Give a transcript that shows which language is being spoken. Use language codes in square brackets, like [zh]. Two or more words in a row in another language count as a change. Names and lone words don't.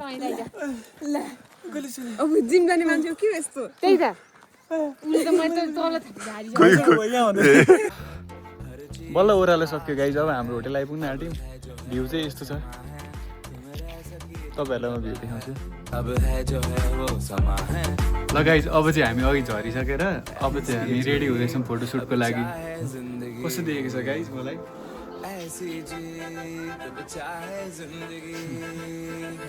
[ne] अब जिम जाने मान्छे के यस्तो त्यही त उनी त मैले त तल झारी बल्ल ओह्रालो सक्यो गाइज अब हाम्रो होटेल आइपुग्न आँट्यौँ भ्यू चाहिँ यस्तो छ तपाईँहरूलाई म भ्यू देखाउँछु [hi] अब है जो है वो समा है [ne] ल गाइज अब चाहिँ हामी अघि झरिसकेर अब चाहिँ हामी रेडी हुँदैछौँ फोटोसुटको लागि कस्तो देखेको छ गाइज मलाई [hi] ऐसी जीत चाहे जिंदगी है